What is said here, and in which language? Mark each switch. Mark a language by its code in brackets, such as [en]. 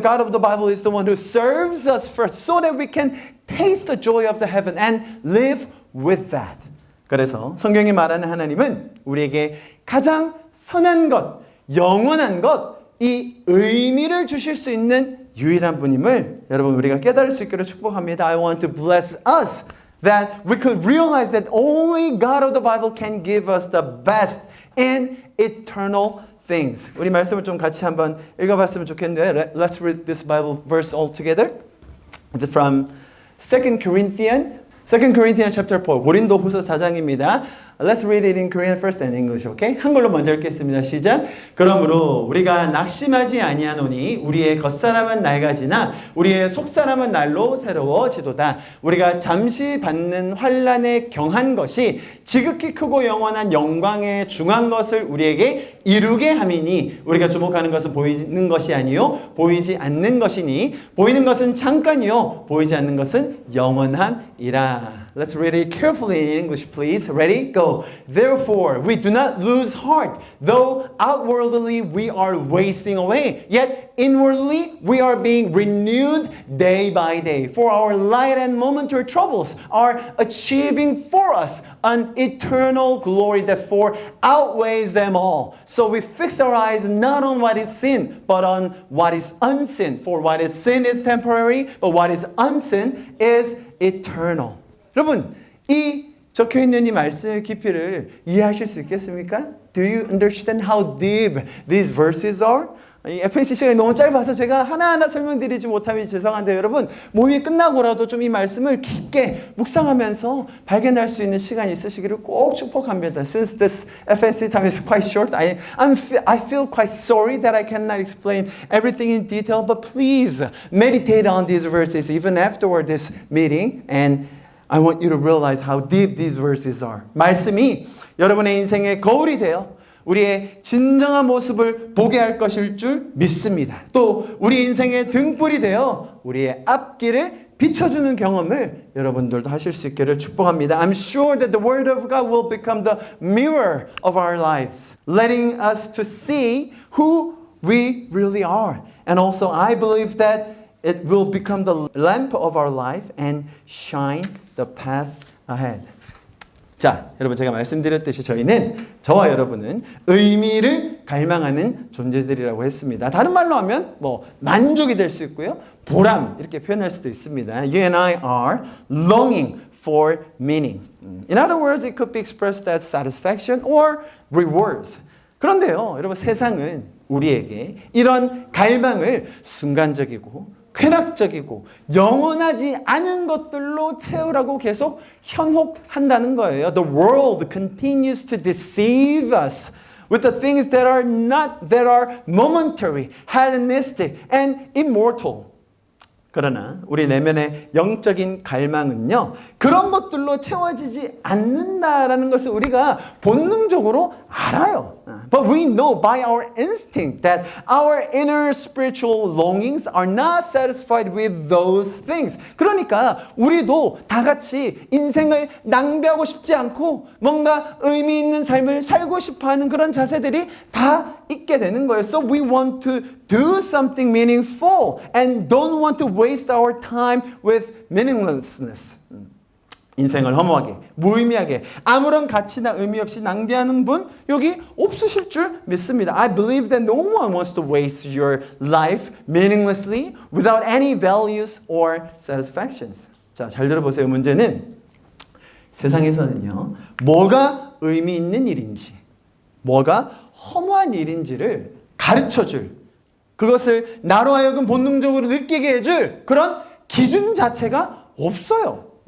[en] God of the Bible is the one who serves us first so that we can taste the joy of the heaven and live with that. [ko] 그래서 성경이 말하는 하나님은 우리에게 가장 선한 것, 영원한 것, 이 의미를 주실 수 있는 유일한 분임을 여러분 우리가 깨달을 수 있기를 축복합니다. [en] I want to bless us that we could realize that only God of the Bible can give us the best and eternal things. [ko] 우리 말씀을 좀 같이 한번 읽어봤으면 좋겠는데 [en] Let's read this Bible verse all together. It's from 2 Corinthians chapter 4, [ko] 고린도후서 4장입니다. [en] Let's read it in Korean first and English, okay? [ko] 한글로 먼저 읽겠습니다. 시작. 그러므로 우리가 낙심하지 아니하노니 우리의 겉사람은 낡아지나 우리의 속사람은 날로 새로워지도다. 우리가 잠시 받는 환난에 경한 것이 지극히 크고 영원한 영광에 중한 것을 우리에게 이루게 함이니 우리가 주목하는 것은 보이는 것이 아니요 보이지 않는 것이니 보이는 것은 잠깐이요 보이지 않는 것은 영원함이라. [en] Let's read it carefully in English, please. Ready? Go. Therefore, we do not lose heart, though outwardly we are wasting away. Yet inwardly we are being renewed day by day. For our light and momentary troubles are achieving for us an eternal glory that far outweighs them all. So we fix our eyes not on what is seen, but on what is unseen. For what is seen is temporary, but what is unseen is eternal. [ko] 여러분, 이 적혀있는 이 말씀의 깊이를 이해하실 수 있겠습니까? [en] Do you understand how deep these verses are? [ko] 이 FNC 시간이 너무 짧아서 제가 하나하나 설명드리지 못하면 죄송한데 여러분 모임이 끝나고라도 좀 이 말씀을 깊게 묵상하면서 발견할 수 있는 시간이 있으시기를 꼭 축복합니다. [en] Since this FNC time is quite short, I feel quite sorry that I cannot explain everything in detail, but please meditate on these verses even afterward this meeting, and I want you to realize how deep these verses are. [ko] 말씀이 여러분의 인생의 거울이 되어 우리의 진정한 모습을 보게 할 것일 줄 믿습니다. 또 우리 인생의 등불이 되어 우리의 앞길을 비춰주는 경험을 여러분들도 하실 수 있기를 축복합니다. [en] I'm sure that the Word of God will become the mirror of our lives, letting us to see who we really are. And also I believe that it will become the lamp of our life and shine the path ahead. [ko] 자, 여러분 제가 말씀드렸듯이 저와 여러분은 의미를 갈망하는 존재들이라고 했습니다. 다른 말로 하면 만족이 될 수 있고요. 보람 이렇게 표현할 수도 있습니다. [en] You and I are longing for meaning. In other words, it could be expressed as satisfaction or rewards. [ko] 그런데요, 여러분 세상은 우리에게 이런 갈망을 순간적이고 쾌락적이고 영원하지 않은 것들로 채우라고 계속 현혹한다는 거예요. [en] The world continues to deceive us with the things that are momentary, hedonistic, and immortal. [ko] 그러나 우리 내면의 영적인 갈망은요, 그런 것들로 채워지지 않는다라는 것을 우리가 본능적으로 알아요. [en] But we know by our instinct that our inner spiritual longings are not satisfied with those things. [ko] 그러니까 우리도 다 같이 인생을 낭비하고 싶지 않고 뭔가 의미 있는 삶을 살고 싶어하는 그런 자세들이 다 있게 되는 거예요. [en] So we want to do something meaningful and don't want to waste our time with meaninglessness. [ko] 인생을 허무하게, 무의미하게, 아무런 가치나 의미 없이 낭비하는 분 여기 없으실 줄 믿습니다. [en] I believe that no one wants to waste your life meaninglessly without any values or satisfactions. [ko] 자, 잘 들어보세요. 문제는 세상에서는요, 뭐가 의미 있는 일인지, 뭐가 허무한 일인지를 가르쳐줄, 그것을 나로 하여금 본능적으로 느끼게 해줄 그런 기준 자체가 없어요.